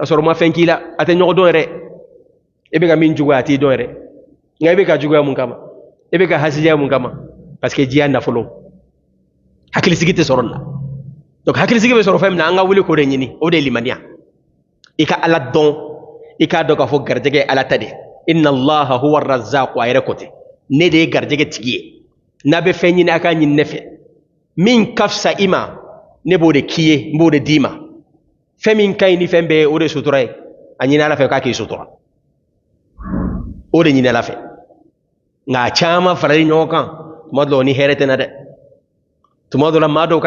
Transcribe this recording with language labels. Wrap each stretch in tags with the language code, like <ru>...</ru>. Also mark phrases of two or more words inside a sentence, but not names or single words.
<bm>sɔrɔ ma fɛn k'i la a tɛ ɲɔgɔn dɔn yɛrɛ i bɛ ka min juguya a t'i dɔn yɛrɛ nka i bɛ ka juguya mun kama i bɛ ka hasidiya mun kama</bm> <fr>parce que</fr> <bm>diya nafolo hakilisigi tɛ sɔrɔ nin na donc hakilisigi bɛ sɔrɔ fɛn min na an ka wuli k'o de ɲini o de ye limaniya i ka ala dɔn i k'a dɔn k'a fɔ garijɛgɛ ye ala ta de</bm> <ar>إن الله هو الرزاق</ar> <bm>a yɛrɛ ko ten ne de ye garijɛgɛ tigi ye n'a bɛ fɛn ɲini a k'a ɲini ne fɛ min ka fisa i ma ne b'o de k'i ye n b'o de d'i ma fɛn min ka ɲi ni fɛn bɛɛ ye o de sutura ye a ɲini ala fɛ k'a k'i sutura o de ɲini ala fɛ nka a caman farali ɲɔgɔn kan tuma dɔ la o ni hɛrɛ tɛ na dɛ tuma dɔ la maa dɔw ka</bm>